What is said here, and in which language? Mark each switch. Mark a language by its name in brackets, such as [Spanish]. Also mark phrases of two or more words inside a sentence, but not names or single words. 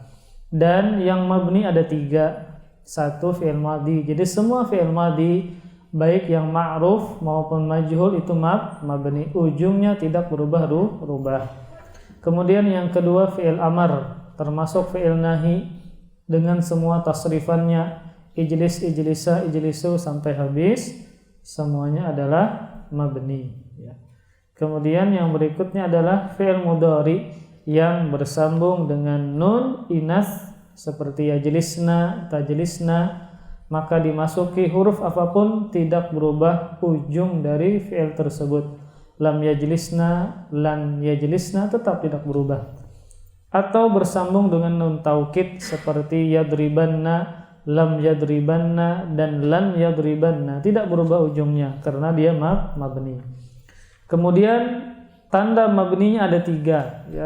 [Indonesian] Dan yang mabni ada 3. 1 [Arabic] فعل ماض. [Indonesian] Jadi semua [Arabic] فعل ماض [Indonesian] baik yang ma'ruf maupun majhul itu mabni, ujungnya tidak berubah-ubah. Kemudian yang kedua [Arabic] فعل أمر, [Indonesian] termasuk [Arabic] فعل نهي [Indonesian] dengan semua tasrifannya, [Arabic] اجلس، اجلسا، اجلسوا [Indonesian] sampai habis, semuanya adalah mabni ya. Kemudian yang berikutnya adalah [Arabic] فعل مضارع [Indonesian] yang bersambung dengan [Arabic] نون إناث [Indonesian] seperti [Arabic] يجلسن، تجلسن, [Indonesian] maka dimasuki huruf apapun tidak berubah ujung dari fi'il tersebut. [Arabic] لم يجلسن، لن يجلسن [Indonesian] tetap tidak berubah. Atau bersambung dengan [Arabic] نون توكيد [Indonesian] seperti [Arabic] يضربنّ، لم يضربنّ, [Indonesian] dan [Arabic] لن يضربنّ, [Indonesian] tidak berubah ujungnya karena dia mabni. Kemudian tanda mabninya ada 3 ya.